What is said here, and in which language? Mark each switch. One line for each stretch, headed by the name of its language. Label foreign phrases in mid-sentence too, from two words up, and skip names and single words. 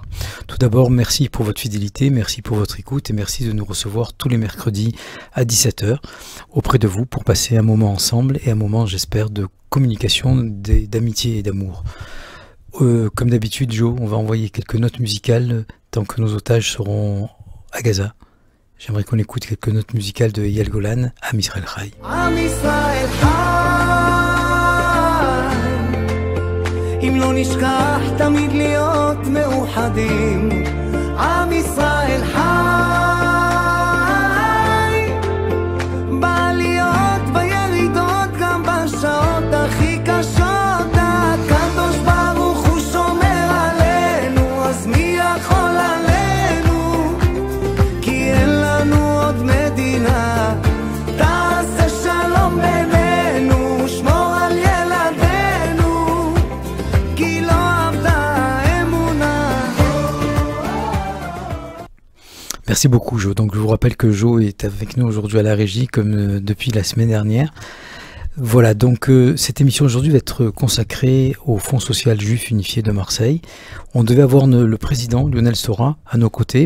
French: Tout d'abord, merci pour votre fidélité, merci pour votre écoute et merci de nous recevoir tous les mercredis à 17 h auprès de vous pour passer un moment ensemble et un moment, j'espère, de communication, d'amitié et d'amour. Comme d'habitude, Joe, on va envoyer quelques notes musicales tant que nos otages seront à Gaza. J'aimerais qu'on écoute quelques notes musicales de Eyal Golan, Am Israël Chai.
Hebrew: עם ישראל חי, אם לא נשכח תמיד להיות מאוחדים. עם ישראל חי, בעליות בירידות גם בשעות הכי קשות. הקדוש ברוך הוא שומר עלינו, אז מי יכול עלינו? כי אין לנו עוד מדינה. תעשה שלום בינינו, שמור על ילדינו, כי לא עבדה האמונה.
French: Merci beaucoup, Jo. Donc, je vous rappelle que Jo est avec nous aujourd'hui à la régie, comme depuis la semaine dernière. Voilà, donc cette émission aujourd'hui va être consacrée au Fonds social juif unifié de Marseille. On devait avoir le président Lionel Stora à nos côtés.